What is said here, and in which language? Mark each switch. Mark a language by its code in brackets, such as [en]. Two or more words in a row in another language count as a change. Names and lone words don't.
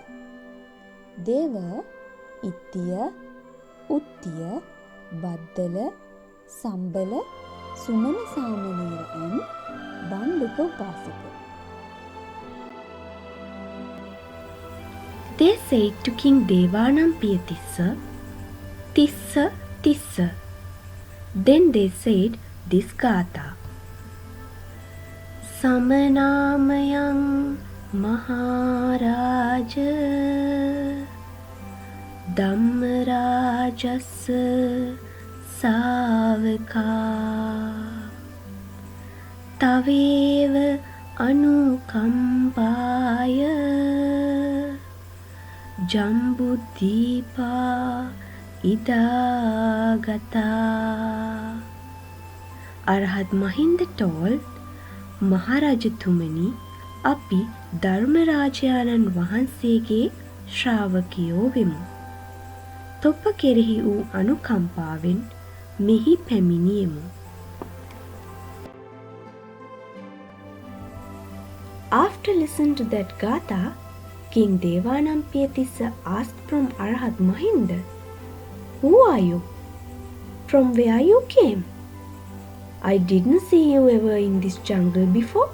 [en] They were Ittiya, Uttiya, Baddala, Sambala, Sumana Samanira and Banduka Upasaka. They said to King Devanampiyatissa, Tissa, Tissa. Then they said this gatha. [pi] Samanamayang Maharaja Dhammarajassa Savaka Taveva Anukampaya Jambuddhipa Idagata. [en] Arahat Mahinda told, Maharajathumani, [si] අපි ධර්මරාජයාණන් වහන්සේගේ ශ්‍රාවකයෝ වෙමු. තොප කෙරෙහි වූ අනුකම්පාවෙන් මෙහි පැමිණියෙමු. [en] After listening to that gatha, King Devanampiyatissa asked from Arahat Mahinda, Who are you? From where you came? I didn't see you ever in this jungle before.